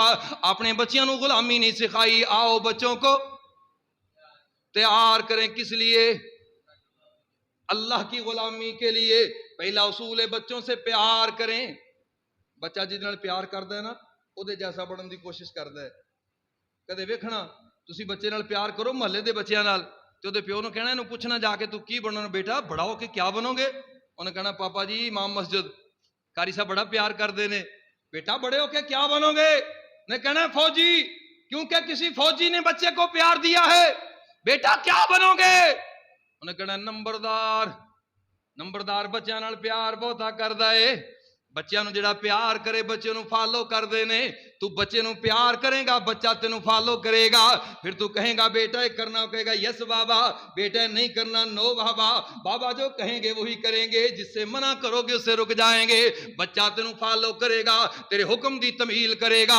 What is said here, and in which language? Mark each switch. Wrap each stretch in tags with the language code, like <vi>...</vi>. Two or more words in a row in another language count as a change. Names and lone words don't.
<pa>اپنے بچیاں نو غلامی نہیں سکھائی.</pa> <ur>آؤ بچوں کو تیار کریں کس لیے؟ اللہ کی غلامی کے لیے. پہلا اصول ہے بچوں سے پیار کریں.</ur> <pa>بچہ جس نال پیار کردا ہے نا او دے جیسا بنن دی کوشش کردا ہے. کدے ویکھنا تسی بچے نال پیار کرو محلے دے بچیاں نال تے اودے پیو نوں کہنا اینوں پوچھنا جا کے تو کی بننا بیٹا، بڑا ہو کے</pa> <ur>کیا بنو گے؟</ur> <pa>انہیں کہنا پاپا جی امام مسجد. قاری صاحب بڑا پیار کردے نے.</pa> <ur>بیٹا بڑے ہو کے کیا بنو گے؟ نے کہنا فوجی، کیونکہ کسی فوجی نے بچے کو پیار دیا ہے. بیٹا کیا بنو گے؟ انہیں کہنا نمبردار.</ur> <pa>نمبردار بچیاں نال پیار بہتا کردا ہے. بچیاں نو جڑا پیار کرے بچے نو فالو کر دینے. تو بچے نو پیار کرے گا بچہ تینو فالو کرے گا. پھر تو کہیں گا بیٹا یہ کرنا، کہے گا یس بابا. بیٹا نہیں کرنا نو بابا.</pa> <ur>بابا جو کہیں گے وہی کریں گے، جس سے منع کرو گے اس سے رک جائیں گے.</ur> <pa>بچہ تینو فالو کرے گا، تیرے حکم دی تمیل کرے گا.</pa>